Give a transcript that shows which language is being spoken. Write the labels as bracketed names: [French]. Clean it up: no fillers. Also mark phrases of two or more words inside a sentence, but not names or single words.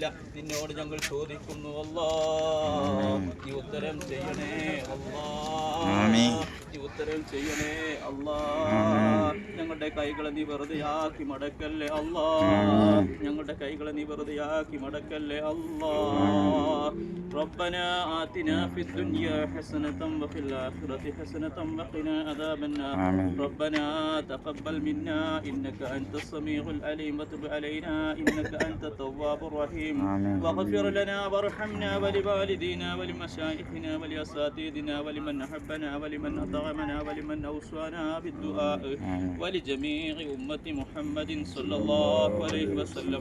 [Malayalam] നിന്നോട് ഞങ്ങൾ ചോദിക്കുന്നു അല്ലാ. നീ ഉത്തരം ചെയ്യണേ അല്ലാ. നീ ഉത്തരം ചെയ്യണേ അല്ലാ. ഞങ്ങളുടെ കൈകളെ നീ വെറുതെയാക്കി മടക്കല്ലേ അല്ലാ. ഞങ്ങളുടെ കൈകളെ നീ വെറുതെയാക്കി മടക്കല്ലേ അല്ലാ. [Arabic] ربنا آتنا في الدنيا حسنة وفي الآخرة حسنة وقنا عذاب النار. ربنا تقبل منا إنك أنت السميع العليم وتب علينا إنك أنت التواب الرحيم. واغفر لنا وارحمنا ولوالدينا ولمشايخنا ولأساتذتنا ولمن أحبنا ولمن أطعمنا ولمن أوصانا بالدعاء ولجميع أمة محمد صلى الله عليه وسلم.